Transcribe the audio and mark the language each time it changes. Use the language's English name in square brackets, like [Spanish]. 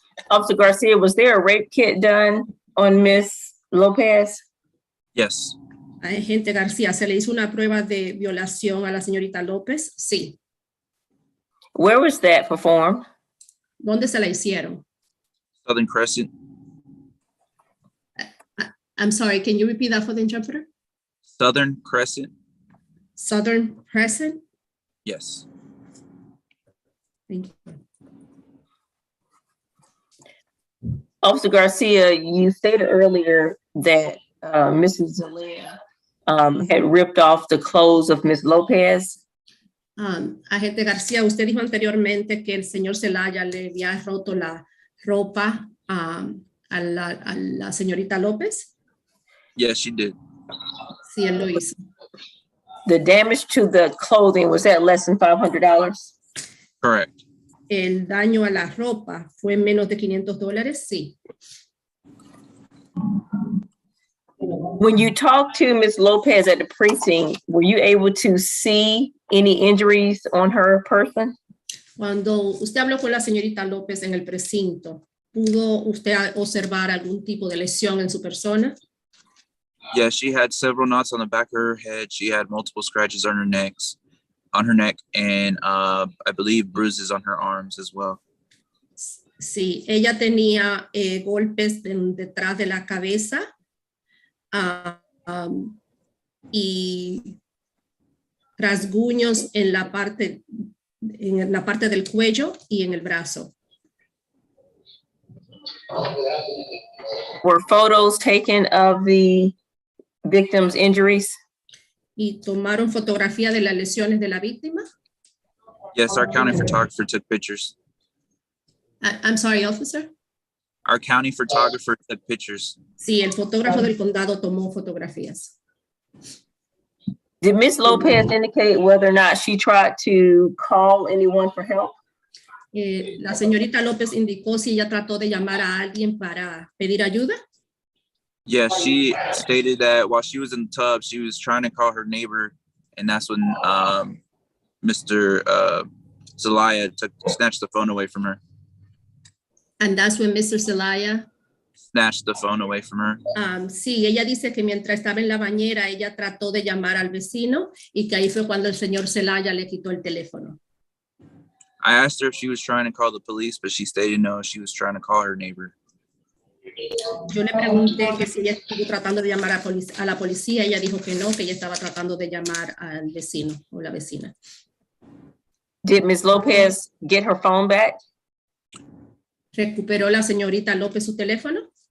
[English] Officer Garcia, was there a rape kit done on Ms. Lopez? Yes. [Spanish] Agente García, ¿se le hizo una prueba de violación a la señorita López? Sí. [English] Where was that performed? [Spanish] ¿Dónde se la hicieron? [English] Southern Crescent. I'm sorry, can you repeat that for the interpreter? Southern Crescent. Southern Crescent? Yes. Thank you. Officer Garcia, you stated earlier that Mrs. Zelaya had ripped off the clothes of Ms. Lopez. [Spanish] Agente García, usted dijo anteriormente que el señor Zelaya le había roto la ropa a la señorita López. [English] Yes, she did. [Spanish] Sí, él lo hizo. [English] The damage to the clothing, was that less than $500? Correct. [Spanish] El daño a la ropa fue menos de $500, sí. [English] When you talked to Ms. Lopez at the precinct, were you able to see any injuries on her person? [Spanish] Cuando usted habló con la señorita López en el precinto, ¿pudo usted observar algún tipo de lesión en su persona? [English] Yeah, she had several knots on the back of her head. She had multiple scratches on her neck, and I believe bruises on her arms as well. [Spanish] Sí, ella tenía golpes detrás de la cabeza y rasguños en la parte del cuello y en el brazo. [English] Were photos taken of the victim's injuries? [Spanish] ¿Y tomaron fotografía de las lesiones de la víctima? [English] Yes, our county photographer took pictures. I'm sorry, officer. Our county photographer took pictures. [Spanish] Sí, el fotógrafo del condado tomó fotografías. [English] Did Ms. Lopez indicate whether or not she tried to call anyone for help? [Spanish] La señorita López indicó si ella trató de llamar a alguien para pedir ayuda. [English] Yeah, she stated that while she was in the tub, she was trying to call her neighbor, and that's when Mr. Zelaya snatched the phone away from her. And that's when Mr. Zelaya Snatched the phone away from her. [Spanish] Sí, ella dice que mientras estaba en la bañera, ella trató de llamar al vecino y que ahí fue cuando el señor Zelaya le quitó el teléfono. [English] I asked her if she was trying to call the police, but she stated no, she was trying to call her neighbor. [Spanish] Yo le pregunté que si ella estuvo tratando de llamar a la policía. Ella dijo que no, que ella estaba tratando de llamar al vecino o la vecina. [English] Did Ms. Lopez get her phone back? [Spanish] ¿Recuperó la señorita López su teléfono?